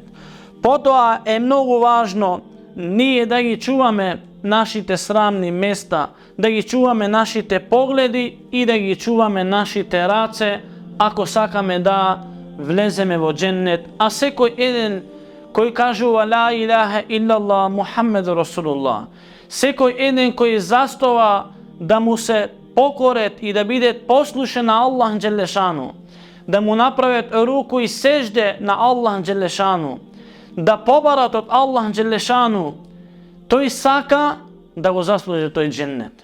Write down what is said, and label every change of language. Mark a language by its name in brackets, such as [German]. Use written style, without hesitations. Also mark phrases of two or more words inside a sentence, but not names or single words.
[Macedonian] Потоа е многу важно ние да ги чуваме нашите срамни места, да ги чуваме нашите погледи и да ги чуваме нашите раце, ако сакаме да влеземе во џеннет. А секој еден кој кажува [Arabic] لا إله إلا الله محمد رسول الله, [Macedonian] секој еден кој застава да му се покорет и да биде послушен на [Arabic] الله جل شأنه, [Macedonian] да му направят руку и сежде на [Arabic] الله جل شأنه, [Macedonian] да побарат од [Arabic] الله جل شأنه, [Macedonian] тој сака да го заслужи тој џеннет.